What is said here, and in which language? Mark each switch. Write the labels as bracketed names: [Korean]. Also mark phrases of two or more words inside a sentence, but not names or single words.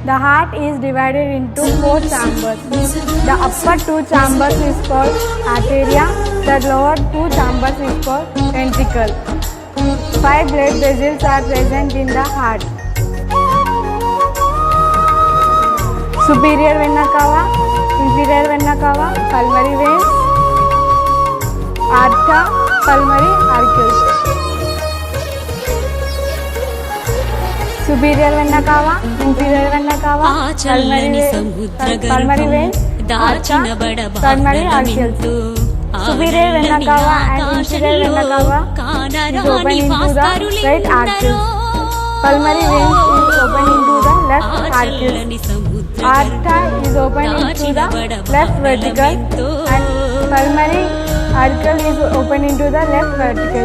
[English] The heart is divided into 4 chambers. The upper 2 chambers is called arteria. The lower 2 chambers is called ventricle. 5 blood vessels are present in the heart. Superior vena cava, inferior vena cava, pulmonary veins, aorta, pulmonary arteries. Superior vena cava, inferior vena cava, [Telugu] ఆ చల్లని సముద్ర [English] pulmonary [Telugu] గర్భం [English] veins, [Telugu] దాచిన [English] aorta, pulmonary arteries. [Telugu] బడబాగ్రలమెంతో [English] Superior vena cava and inferior vena cava is open into the right arteries. Pulmonary veins is open into the left arteries. Aorta is open into the left vertical and pulmonary artery is open into the left vertical.